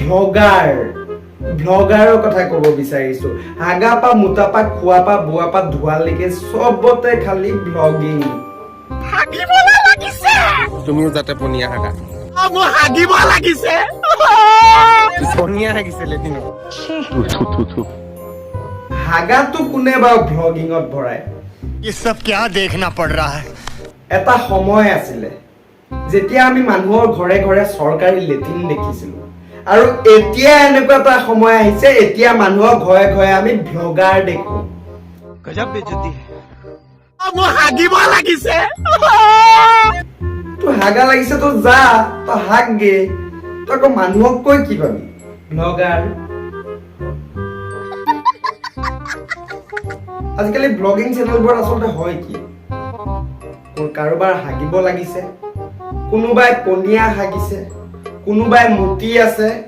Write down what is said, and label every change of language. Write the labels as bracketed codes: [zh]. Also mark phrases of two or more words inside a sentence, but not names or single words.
[as] ভ্লগাৰৰ কথা ক'ব বিচাৰিছো হাগা পা মুতা পা খোৱা পা বোৱা পা ধোৱালৈকে চবতে খালি ভ্লগিং হাগিবলে লাগিছে তুমিও যাতে পনিয়া হাগা মোৰ হাগিব লাগিছে পনিয়া হাগিছে লেটিনত হাগাটো কোনে বাৰু ভ্লগিঙত ভৰাই [hi] ये सब क्या देखना पड़ रहा है [as] এটা সময় আছিলে যেতিয়া আমি মানুহৰ ঘৰে ঘৰে চৰকাৰী লেট্ৰিন দেখিছিলো আৰু এতিয়া এনেকুৱা এটা সময় আহিছে এতিয়া মানুহৰ ঘৰে ঘৰে আমি ভ্লগাৰ দেখো [hi] गजब बेइज्जती है [as] মোৰ হাগিব লাগিছে তো হাগা লাগিছে তো যা তো হাগগে তো আকৌ মানুহক কৈ কি পাবি ভ্লগাৰ আজিকালি ব্লগিং চেনেলবোৰ আচলতে হয় কি কাৰোবাৰ হাগিব লাগিছে কোনোবাই পনিয়া হাগিছে কোনোবাই মুতি আছে